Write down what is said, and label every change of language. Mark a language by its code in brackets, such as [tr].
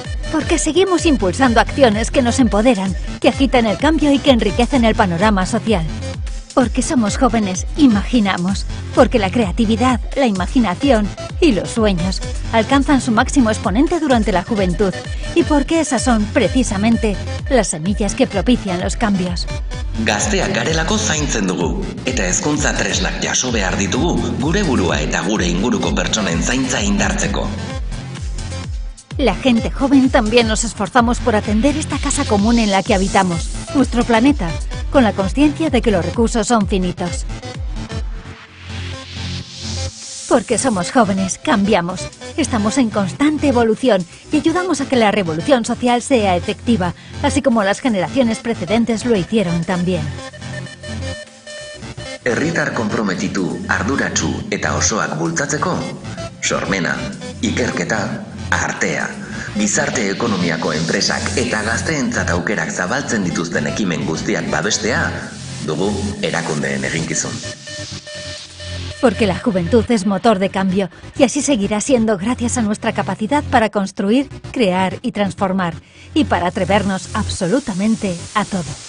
[es] Porque seguimos impulsando acciones que nos empoderan, que agitan el cambio y que enriquecen el panorama social. Porque somos jóvenes, imaginamos. Porque la creatividad, la imaginación y los sueños alcanzan su máximo exponente durante la juventud. Y porque esas son, precisamente, las semillas que propician los cambios. [eu] Gazteak garelako zaintzen dugu, eta hezkuntza tresnak jaso behar ditugu gure burua eta gure inguruko pertsonen zaintza indartzeko. [es] La gente joven también nos esforzamos por atender esta casa común en la que habitamos, nuestro planeta, con la consciencia de que los recursos son finitos. Porque somos jóvenes, cambiamos, estamos en constante evolución y ayudamos a que la revolución social sea efectiva, así como las generaciones precedentes lo hicieron también. [eu] Herritar konprometitu, arduratsu eta osoak bultzatzeko, sormena, ikerketa, artea, gizarte ekonomiako enpresak eta gazteentzat aukerak zabaltzen dituzten ekimen guztiak babestea, dugu erakundeen eginkizun. [es] Porque la juventud es motor de cambio y así seguirá siendo gracias a nuestra capacidad para construir, crear y transformar y para atrevernos absolutamente a todo.